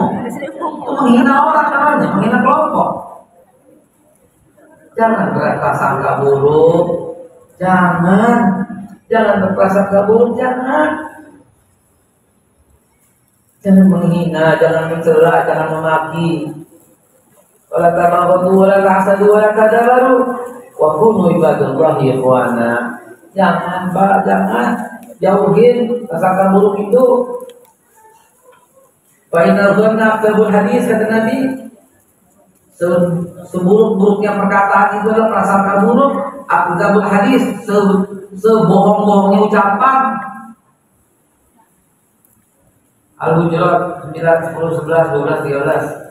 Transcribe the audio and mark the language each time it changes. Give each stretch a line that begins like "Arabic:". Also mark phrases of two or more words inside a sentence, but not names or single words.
Indonesian: Itu menghina orang namanya, menghina kelompok. Jangan berprasangka buruk, jangan berprasangka buruk, jangan menghina, jangan mencela, jangan memaki.
Arabic: ولا تباغضوا ولا تحاسدوا ولا تدابروا وكونوا عباد الله إخوانا.
Indonesian: Jangan jauhin prasangka buruk itu.
Arabic: فإن الظن أفضل الحديث,
Indonesian: kata Nabi. Seburuk-buruknya perkataan itu adalah prasangka buruk.
Arabic: أفضل الحديث,
Indonesian: sebohong-bohongnya ucapan. Al-Hujurat 9, 10, 11, 12, 13.